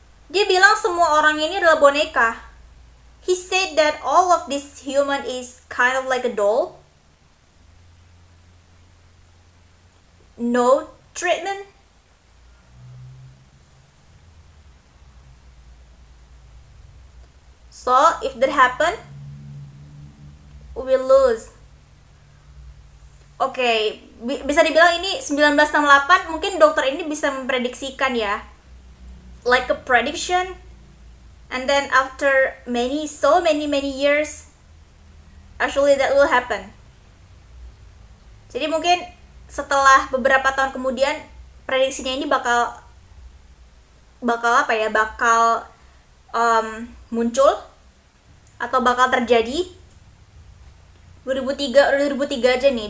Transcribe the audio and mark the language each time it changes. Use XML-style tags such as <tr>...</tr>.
<id>Dia bilang semua orang ini adalah boneka.</id> <en>He said that all of this human is kind of like a doll. No treatment. So, if that happen, we will lose.</en> <id>Oke, bisa dibilang ini 1968 mungkin dokter ini bisa memprediksikan ya.</id> <en>Like a prediction. And then after so many years, actually that will happen.</en> <id>Jadi mungkin setelah beberapa tahun kemudian prediksinya ini bakal apa ya? Bakal muncul atau bakal terjadi 2003 aja nih.</id>